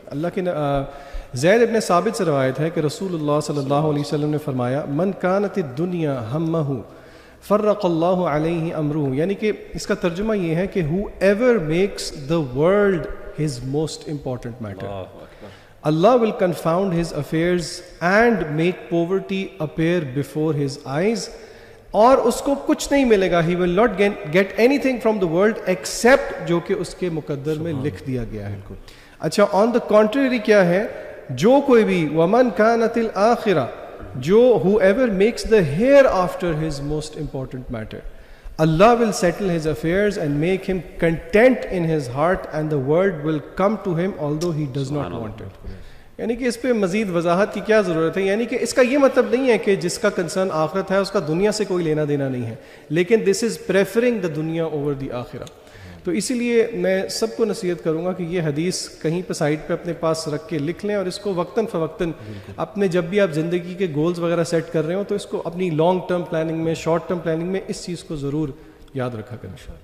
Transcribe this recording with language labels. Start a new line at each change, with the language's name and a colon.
Urdu: اللہ کے زید ابن ثابت سے روایت ہے کہ رسول اللہ صلی اللہ علیہ وسلم نے فرمایا
Arabic: من کانت الدنیا ہمہ فرق اللہ علیہ امرہ،
Urdu: یعنی کہ اس کا ترجمہ یہ ہے کہ
English: whoever makes the world his most important matter, Allah will confound his affairs and make poverty appear before his eyes،
Urdu: اور اس کو کچھ نہیں ملے گا.
English: He will not get anything from the world except
Urdu: جو کہ اس کے مقدر میں لکھ دیا گیا ہے.
English: اچھا on the contrary
Urdu: کیا ہے؟ جو کوئی بھی
Arabic: وَمَنْ كَانَتِ الْآخِرَةِ،
English: جو whoever makes the hereafter his most important matter، Allah will settle his affairs and make him content in his heart and the world will come to him although he does not want it.
Urdu: یعنی کہ اس پہ مزید وضاحت کی کیا ضرورت ہے؟ یعنی کہ اس کا یہ مطلب نہیں ہے کہ جس کا کنسرن آخرت ہے اس کا دنیا سے کوئی لینا دینا نہیں ہے، لیکن
English: This is preferring the دنیا over the آخرہ.
Urdu: تو اسی لیے میں سب کو نصیحت کروں گا کہ یہ حدیث کہیں پہ سائڈ پہ اپنے پاس رکھ کے لکھ لیں، اور اس کو وقتاً فوقتاً اپنے جب بھی آپ زندگی کے گولز وغیرہ سیٹ کر رہے ہوں تو اس کو اپنی لانگ ٹرم پلاننگ میں، شارٹ ٹرم پلاننگ میں اس چیز کو ضرور یاد رکھا کریں.